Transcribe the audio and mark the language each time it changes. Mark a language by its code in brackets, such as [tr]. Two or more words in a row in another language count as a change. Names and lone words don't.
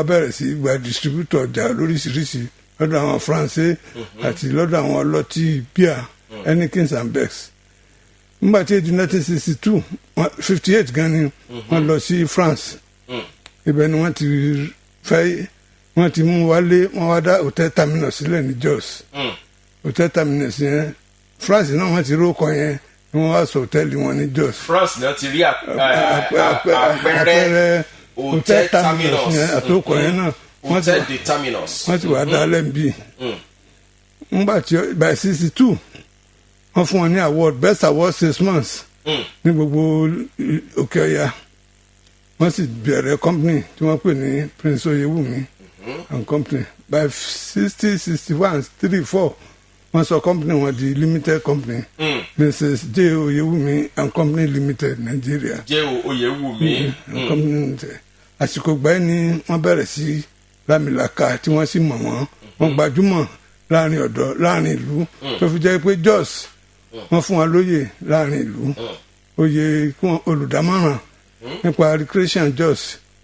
[yo] bẹ̀rẹ̀ sí gba distributor ọjà lóríṣiríṣi lọ́dọ̀ àwọn Faransé àti lọ́dọ̀ àwọn ọlọ́tí bíà Heineken and Becks nígbà tí èdè 1962 58 gan ni wọ́n lọ sí France ibẹ̀ ni wọ́n ti fẹ́ wọ́n ti mú wálé wọ́n wá dá hotel terminus sílẹ̀ ní Jos hotel terminus yẹn France náà wọ́n ti rókọ yẹn ni wọ́n wá sọ hòtẹ́ẹ̀lì wọn ní Jos. France náà ti rí àpẹẹrẹ hotel terminus yẹn àtòkọ yẹn náà hotel de terminus wọ́n ti wá dá lẹ́ǹbì nígbà tí by 62 wọ́n fún wọn ní [en] award best award 6 months [yo] ní gbogbo Òkè Ọya wọ́n sì bẹ̀rẹ̀ company tí wọ́n pè ní Prince Oyewumi and company by 60 61 34 wọ́n sọ company wọn di [en] limited company [yo] Mrs. J. Oyewumi and company limited Nigeria. J. Oyewumi and company limited àsìkò gbáyé ni wọ́n bẹ̀rẹ̀ sí lámìlaka tí wọ́n sì mọ̀ wọ́n gbajúmọ̀ láàrin ọ̀dọ́ láàrin ìlú tó fi jẹ́ pé Jos wọ́n fún wọn lóyè láàrin ìlú oyè olùdámọ̀ràn nípa recreation Jos